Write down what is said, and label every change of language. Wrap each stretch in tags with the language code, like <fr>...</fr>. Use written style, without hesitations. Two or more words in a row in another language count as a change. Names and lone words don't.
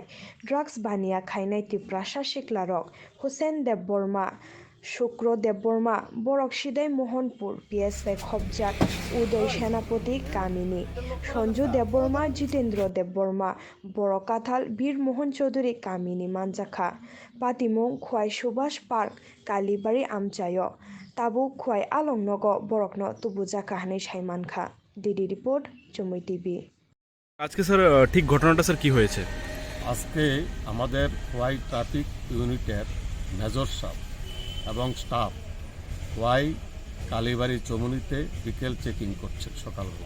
<trp>drugs bania khainai Tiprasa siklarok Hussein Debborma Shukro Debborma Borok Sidai Mohanpur PSI Khobjak Udoy Senapati Kamini Sonju Debborma Jitendra Debborma Borokathal Bir Mohan Chaudhuri Kamini Manjakha Patimwng Khowai Subhash Park Kalibari Amchaio Tabu Khowai Along Nogo Borokno Tubujaka Hanai Saimankha ডিডি রিপোর্ট জমুই টিভি।</trp> <bn>আজকে স্যার ঠিক ঘটনাটা স্যার কি হয়েছে? আজকে আমাদের খোয়াই ট্রাফিক ইউনিটের মেজর সাহেব এবং স্টাফ খোয়াই কালীবাড়ি চমুনিতে বিকেল চেকিং করছে সকালবেলা।</bn>